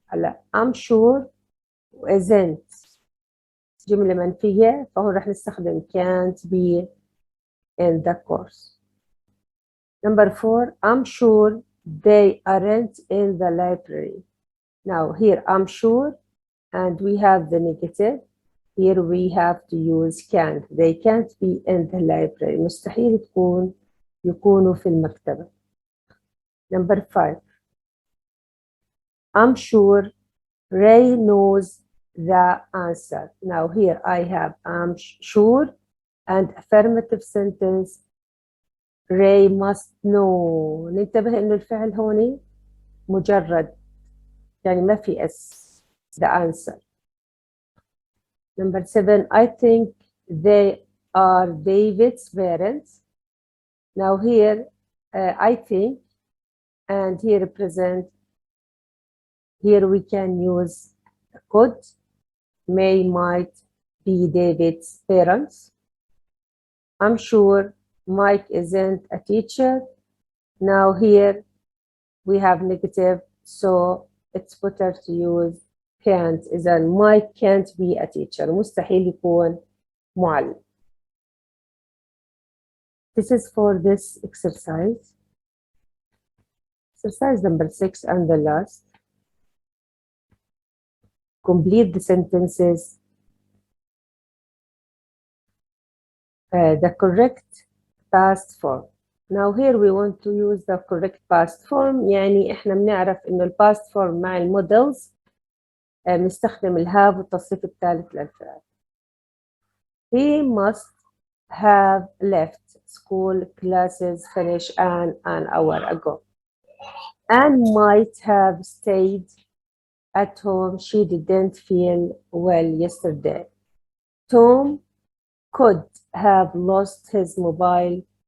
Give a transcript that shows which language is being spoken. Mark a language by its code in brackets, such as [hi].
[en] هلا I'm sure isn't [ar] جملة منفية فهون رح نستخدم [en] can't be in the course. Number 4, I'm sure they aren't in the library. Now here I'm sure and we have the negative. Here we have to use can't. They can't be in the library. [ar] مستحيل يكونوا في المكتبة. [en] Number 5. I'm sure Ray knows the answer. Now here I have I'm sure and affirmative sentence. Ray must know. [ar] ننتبه إنه الفعل هوني مجرد يعني ما في اس. [en] The answer. Number 7, I think they are David's parents. Now here, I think, and here represent, here we can use could, may, might be David's parents. I'm sure Mike isn't a teacher. Now here we have negative, so it's better to use can't. إذا Mike can't be a teacher. [ar] مستحيل يكون معلم. [en] This is for this exercise. Exercise number 6 and the last. Complete the sentences. The correct past form. Now here we want to use the correct past form. [ar] يعني إحنا بنعرف إنه ال past form مع المودلز بنستخدم الهاف والتصريف الثالث للفعل. [en] He must have left school classes finished an hour ago. Anne might have stayed at home. She didn't feel well yesterday. Tom could have lost his mobile.